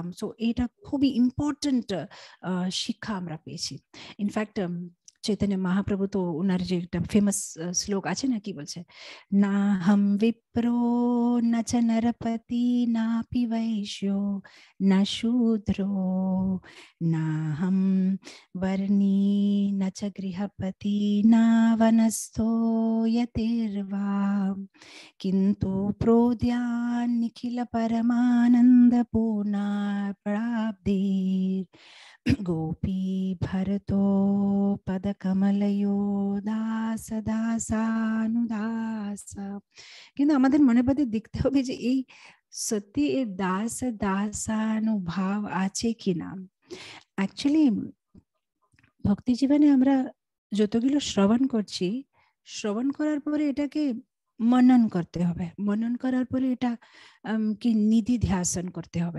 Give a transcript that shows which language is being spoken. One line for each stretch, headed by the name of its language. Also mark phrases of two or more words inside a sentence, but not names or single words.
Bangla: সো এটা খুবই ইম্পর্টেন্ট শিক্ষা আমরা পেয়েছি। ইনফ্যাক্ট চৈতন্য মহাপ্রভু তো ওনার যে একটা ফেমাস শ্লোক আছে না, কি বলছে,
Sanskrit: न हम विप्रो न च नरपति नापि वैश्यो न शूद्रो न हम वर्णी न च गृहपति न वनस्थो यतिर्वा किन्तु प्रोद्यान् निखिल परमानंद पूर्णा प्राप्तिर् गोपी भरतो पदकमलयो दास दासानुदास।
Bangla: কিন্তু আমাদের মনে পদে দেখতে হবে যে এই সত্যি এই দাস দাসানুভাব আছে কিনা। অ্যাকচুয়ালি ভক্তি জীবনে আমরা যতগুলো শ্রবণ করছি, শ্রবণ করার পরে এটাকে মনন করতে হবে, মনন করার পরে এটা কি নিধি ধ্যাসন করতে হবে।